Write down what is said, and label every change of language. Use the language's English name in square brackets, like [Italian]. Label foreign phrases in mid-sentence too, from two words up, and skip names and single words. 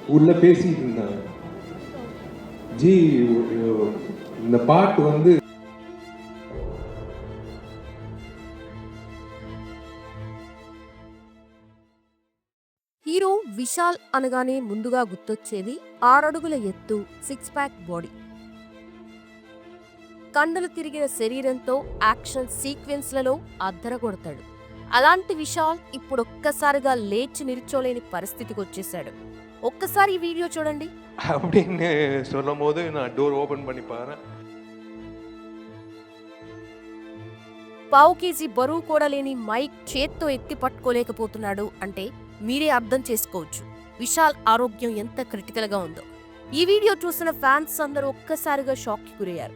[Tamil] உள்ள பேசிட்டு இருந்தாங்க. ஜி இந்த பாட்டு வந்து [Telugu] హీరో విశాల్ అనగానే ముందుగా గుర్తొచ్చేది 6 అడుగుల ఎత్తు, 6 [English] pack body, [Telugu] కండలు తిరిగిన శరీరంతో [English] action sequenceలలో [Telugu] అద్దరగొడతాడు. అలాంటి విశాల్ ఇప్పుడొక్కసారిగా లేచి నిల్చోలేని పరిస్థితికి వచ్చేశాడు. ఒక్కసారి ఈ వీడియో చూడండి. [Tamil] அப்படின்னு சொல்லும் போது நான் [English] door open [Tamil] பண்ணி பாறேன். [Telugu] పావు కేజీ బరువు కూడా లేని మైక్ చేత్తో ఎత్తి పట్టుకోలేకపోతున్నాడు అంటే మీరే అర్థం చేసుకోవచ్చు విశాల్ ఆరోగ్యం ఎంత క్రిటికల్ గా ఉందో. ఈ వీడియో చూసిన ఫ్యాన్స్ అందరూ ఒక్కసారిగా షాక్ కి గురయ్యారు.